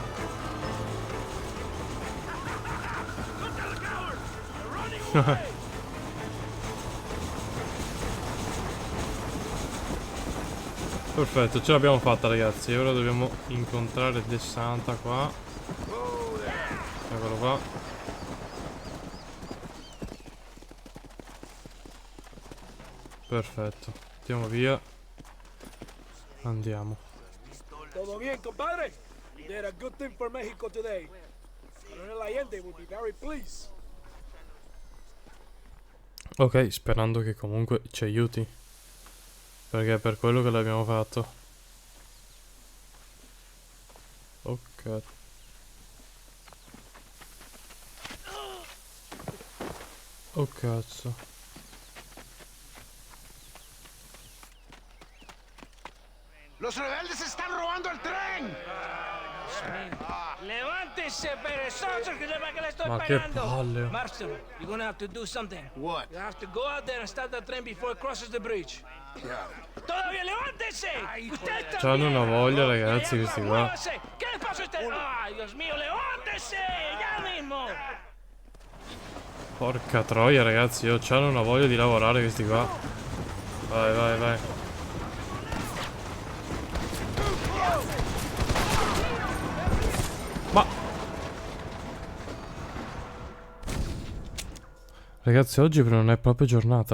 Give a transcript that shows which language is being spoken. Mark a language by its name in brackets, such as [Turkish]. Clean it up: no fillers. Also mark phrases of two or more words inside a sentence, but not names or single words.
[Italian] Perfetto, ce l'abbiamo fatta, ragazzi. Ora dobbiamo incontrare De Santa qua. Eccolo qua. Perfetto. Andiamo via. Andiamo. [Spanish] Todo bien, compadre? [English] You did a good thing for Mexico today. Coronel Allende will be very pleased. [Italian] Ok, sperando che comunque ci aiuti. Perché è per quello che l'abbiamo fatto. Ok. Oh cazzo. [Spanish] ¡Los rebeldes están robando el tren! Levántese, perezosos, que le estoy [Italian] Ma che [Spanish] pagando. [Italian] palle. [English] Marston, you're gonna have to do something. What? You have to go out there and stop the train before it crosses the bridge. Yeah. [Spanish] ¡Todavía levántese! ¡Usted también! [Italian] C'hanno una voglia, ragazzi, questi qua. [Spanish] ¡Muévase! ¿Qué le pasa a usted? ¡Ay, Dios mío, levántese! ¡Ya mismo! [Italian] Porca troia, ragazzi, c'hanno una voglia di lavorare questi qua. Vai, vai, vai. Ma ragazzi, oggi non è proprio giornata.